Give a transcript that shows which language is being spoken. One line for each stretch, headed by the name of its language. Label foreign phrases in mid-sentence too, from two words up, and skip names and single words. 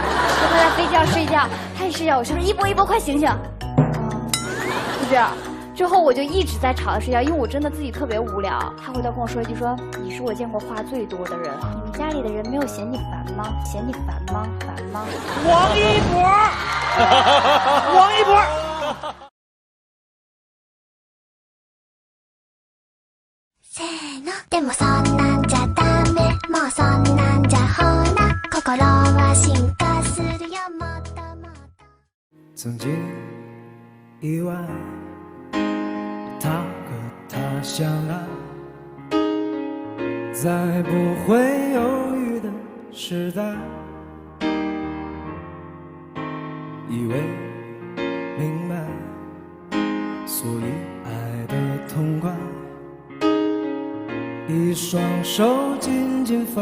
Chinese: 说他在飞机上睡觉，他也睡觉，我说一博快醒醒，就这样。之后我就一直在吵他睡觉，因为我真的自己特别无聊。他回头跟我说一句说你是我见过话最多的人，你们家里的人没有嫌你烦吗？嫌你烦吗？烦吗？王一博，王一博。
Japanese: せーのでもそんなんじゃダメもうそんなんじゃほら心は進化するよもっともっと
Chinese: 曾经意外他和她相爱在不会犹豫的时代以为明白所以爱的痛快一双手紧紧放。